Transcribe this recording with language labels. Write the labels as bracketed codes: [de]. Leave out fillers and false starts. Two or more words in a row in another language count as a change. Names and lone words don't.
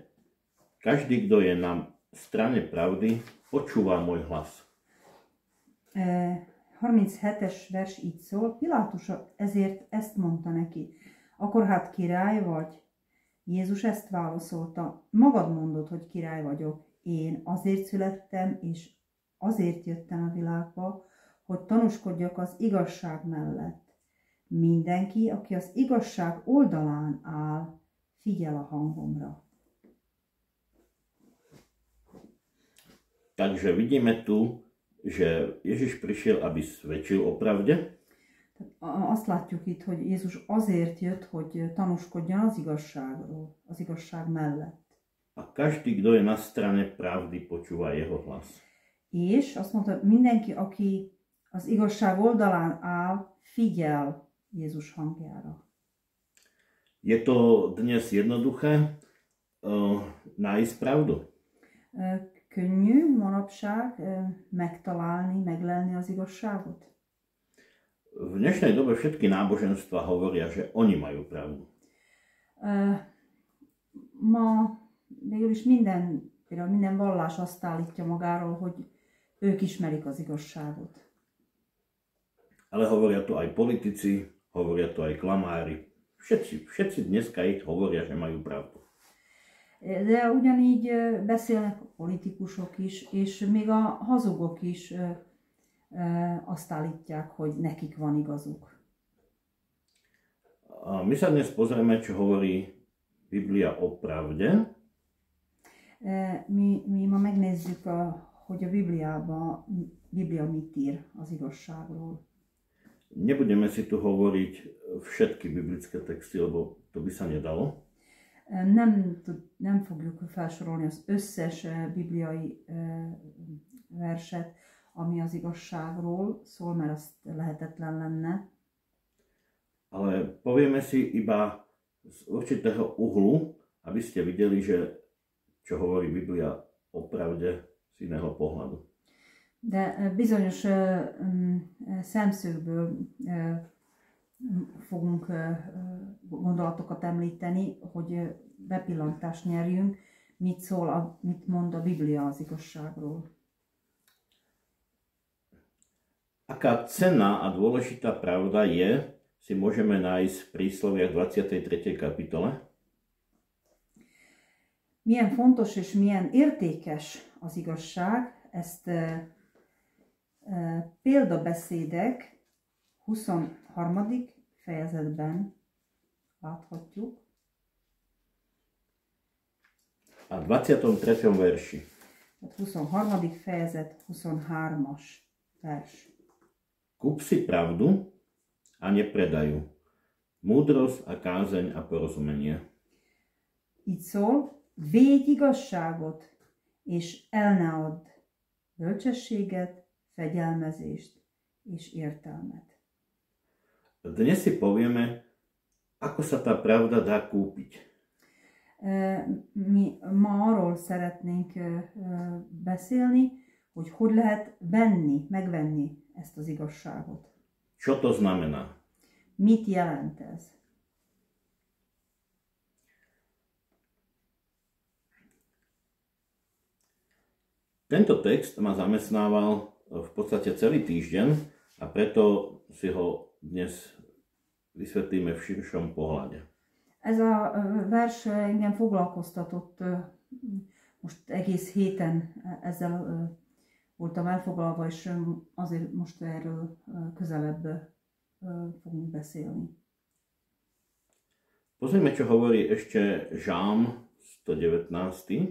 [sk] Každý, kto je na strane pravdy, počúva môj hlas. [hu] 37-es vers így szól, Pilátus ezért ezt mondta neki. Akkor hát király vagy? Jézus ezt válaszolta, magad mondod, hogy király vagyok. Én azért születtem, és azért jöttem a világba, hogy tanúskodjak az igazság mellett. Mindenki, aki az igazság oldalán áll, figyel a hangomra. [sk] Takže vidíme tu, že Ježiš prišiel, aby svedčil o pravde. [hu] Azt látjuk itt, hogy Jézus azért jött, hogy tanúskodjon az igazságról, az igazság mellett. [sk] A každý, kto je na strane pravdy, počúva jeho hlas. [hu] És azt mondta, mindenki, aki az igazság oldalán áll, figyel Jézus hangjára. [sk] Je to dnes jednoduché nájsť pravdu? [hu] Könnyű manapság megtalálni, meglelni az igazságot? [sk] V dnešnej dobe všetky náboženstva hovoria, že oni majú pravdu. [hu] Ma végül is minden vallás azt állítja magáról, hogy ők ismerik az igazságot. [sk] Ale hovoria to aj politici, hovoria to aj klamári. Všetci dneska ich hovoria, že majú pravdu. [hu] De ugyanígy beszélnek a politikusok is, és még a hazugok is azt állítják, hogy nekik van igazuk. [sk] A my sa dnes pozrieme, čo hovorí Biblia o pravde. [hu] Mi ma megnézzük, hogy a Biblia mit ír az igazságról. [sk] Nebudeme si tu hovoriť všetky biblické texty, lebo to by sa nedalo. [hu] Nem fogjuk felsorolni az összes bibliai verset, ami az igazságról szól, mert az lehetetlen lenne. [sk] Ale povieme si iba z určitého uhlu, aby ste videli, že čo hovorí Biblia o pravde z iného pohľadu. [hu] De bizonyos szemszögből fogunk gondolatokat említeni, hogy bepillantást nyerjünk, mit mond a Biblia az igazságról. [sk] Aká cenná a dôležitá pravda je, si môžeme nájsť v Prísloviach 23. kapitole. [hu] Milyen fontos és milyen értékes az igazság, ezt példabeszédek 23. fejezetben láthatjuk. [sk] A 23. verši. [hu] 23. fejezet, 23-as vers. [sk] Kúp si pravdu a nepredaj ju. Múdrosť a kázeň a porozumenie. [hu] Így szól, védj igazságot, és el ne add bölcsességet, fegyelmezést és értelmet. [sk] Dnes si povieme, ako sa tá pravda dá kúpiť. [hu] Mi ma arról szeretnénk beszélni, hogy lehet megvenni ezt az igazságot. [sk] Čo to znamená? [hu] Mit jelent ez? [sk] Tento text ma zamestnával v podstate celý týždeň a preto si ho dnes vysvetlíme v širšom pohľade. [hu] Ez a vers engem foglalkoztatott, most egész héten ezzel voltam elfoglalva, és azért most erről közelebb fogunk beszélni. [sk] Pozrieme, čo hovorí ešte Žálm 119.